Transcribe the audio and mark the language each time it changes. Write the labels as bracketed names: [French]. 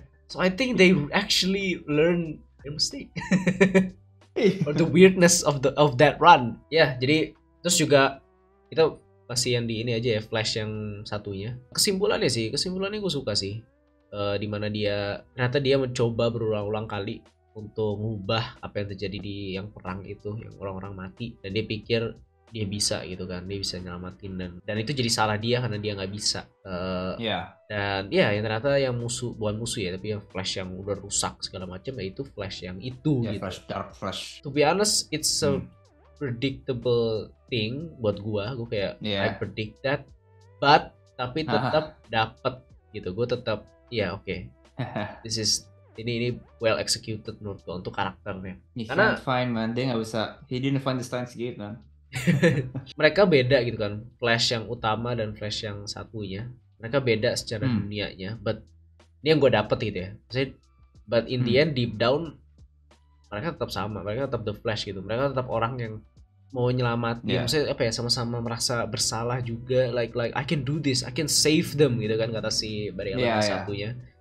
[English] So I think they actually learn their mistake or the weirdness of that run. [Indonesian] Jadi terus juga kita masih yang di ini aja ya, Flash yang satunya. Kesimpulannya gue suka sih, dimana ternyata dia mencoba berulang-ulang kali untuk mengubah apa yang terjadi di yang perang itu, yang orang-orang mati, dan dia pikir dia bisa gitu kan, dia bisa nyelamatin, dan itu jadi salah dia karena dia nggak bisa. Dan yang ternyata yang bukan musuh ya, tapi yang Flash yang udah rusak segala macam, itu Flash yang itu gitu. Dark Flash. [English] To be honest, it's a predictable thing [Indonesian] buat gue kayak [English] I predict that, [Indonesian] tapi tetap dapet gitu. Gue tetap [English] okay. This is [Indonesian] ini [English] well executed [Indonesian] menurut gue untuk karakternya. [English] He [Indonesian] Karena [English] can't find, man. [Indonesian] Dia nggak bisa. [English] He didn't find the Steins Gate, man. [Indonesian] mereka beda gitu kan, Flash yang utama dan Flash yang satunya, mereka beda secara dunianya, but ini yang gue dapet gitu ya. Maksudnya, [English] but in the end deep down [Indonesian] mereka tetap sama, mereka tetap The Flash gitu, mereka tetap orang yang mau nyelamatin, maksudnya apa ya, sama-sama merasa bersalah juga, [English] like I can do this, I can save them [Indonesian] gitu kan, kata si Barry Allen satunya.